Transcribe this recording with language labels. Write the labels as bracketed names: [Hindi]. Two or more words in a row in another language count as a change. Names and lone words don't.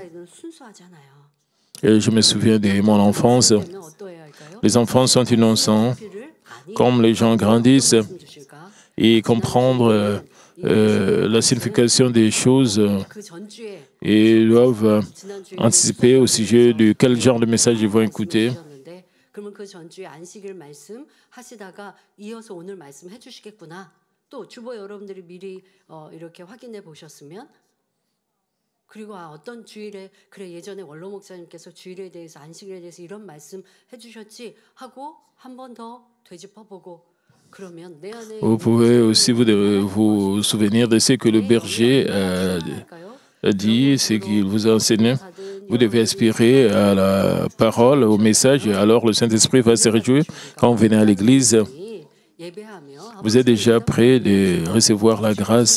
[French] Et je me souviens de mon enfance. Les enfants sont innocents. Comme les gens grandissent et comprendre la signification des choses et doivent anticiper au sujet de quel genre de message ils vont écouter. [Korean] 그러면 그 전주에 안식일 말씀 하시다가 이어서 오늘 말씀 해주시겠구나. 또 주보 여러분들이 미리 이렇게 확인해 보셨으면 그리고 어떤 주일에 그래 예전에 원로 목사님께서 주일에 대해서 안식일에 대해서 이런 말씀 해주셨지 하고 한 번 더 되짚어보고 그러면 내 안에 [French] Vous pouvez aussi vous souvenir de ce que le berger a dit, ce qu'il vous a enseigné. Vous devez aspirer à la parole, au message, et alors le Saint-Esprit va se réjouir quand vous venez à l'église. Vous êtes déjà prêt de recevoir la grâce.